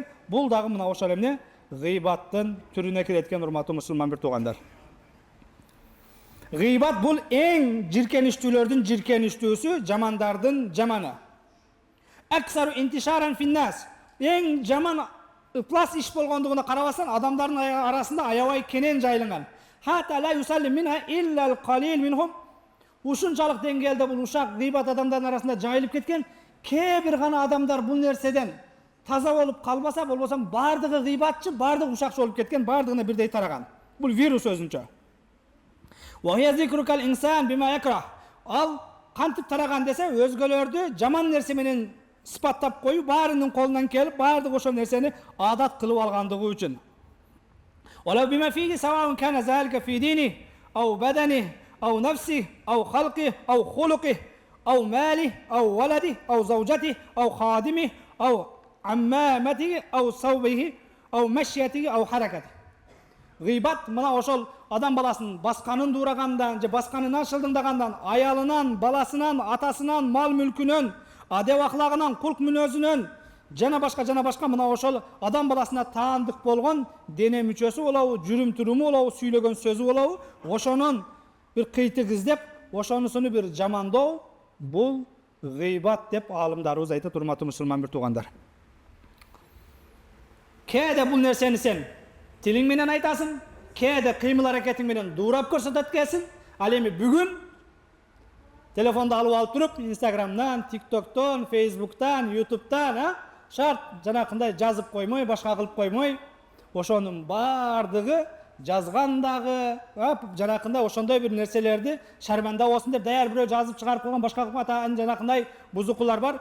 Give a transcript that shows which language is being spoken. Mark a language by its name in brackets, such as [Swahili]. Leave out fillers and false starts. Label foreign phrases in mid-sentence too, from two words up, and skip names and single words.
[Kyrgyz] Бул дагы мына ошол эмне гыйбаттын түрүнө кирет экен, урматтуу мусулман бир туугандар. Гыйбат бул эң жиркеничтүүлөрдүн жиркеничтүүсү, жамандардын жаманы. [Arabic] أكثر انتشارا في الناس. [Kyrgyz] Эң жаман ыплас иш болгондугуна карабастан, адамдардын арасында аябай кенен жайылган. [Arabic] حتى لا يسلم منها إلا القليل منهم. [Kyrgyz] Ушунчалык деңгээлде бул ушак гыйбат адамдардын арасында жайылып кеткен. Кээ бир гана адамдар бул нерседен таза болуп калбаса, болбосо бардыгы гыйбатчы, бардыгы ушакчы болуп кеткен, бардыгына бирдей тараган. Бул вирус өзүнчө. [Arabic] وهي ذكرك الإنسان بما يكره. [Kyrgyz] Ал кантип тараган десе, өзгөлөрдү жаман нерсе менен сыпаттап коюп, баарынын колунан келип, бардык ошол нерсени адат кылып алгандыгы үчүн. [Arabic] ولو بما فيه سواء كان ذلك في دينه أو بدنه أو نفسه أو خلقه أو خلقه أو ماله أو ولده أو زوجته أو خادمه أو عمامته أو ثوبه أو مشيته أو حركته. [Kyrgyz] Гыйбат мына ошол адам баласын басканын дурагандан, же басканынан шылдыңдагандан, аялынан, баласынан, атасынан, мал мүлкүнөн, адеп аклагынан, кулк мүнөзүнөн, жана башка мына ошол адам баласына таандык болгон дене мүчөсү болобу, жүрүм туруму болобу, сүйлөгөн сөзү болобу, ошонун бир кыйтык издеп, ошонусуну бир жамандоо, бул gıybat dep alımdarыбыз айтат, урматтуу мусулман бир туугандар. Кээде бул нерсени сен тилиң менен айтасың, кээде кыймыл аракетиң менен дуурап көрсөтөт экенсиң. Ал эми бүгүн телефонду алып туруп, Instagram'dan, TikTok'tan, Facebook'tan, YouTube'dan, шарт жанакындай жазып коймой, башка кылып коймой, ошонун бардыгы жазгандагы, жанакындай ошондой бир нерселерди шарманда болсун деп даяр бирөө жазып чыгарып койгон башка кылып жанакындай бузукулар бар.